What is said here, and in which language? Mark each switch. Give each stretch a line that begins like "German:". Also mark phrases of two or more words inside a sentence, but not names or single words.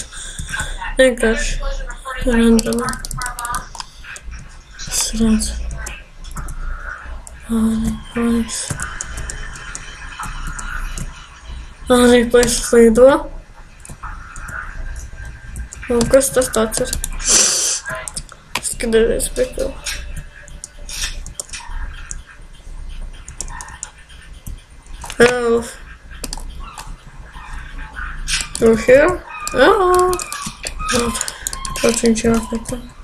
Latvian: Vienkārši randomā. Es redzu. Arī plaisas lido. Un kas tas tāds ir? Skatieties pēc to. Elf.
English: You here?
Latvian: Tāds viņš jāpētā.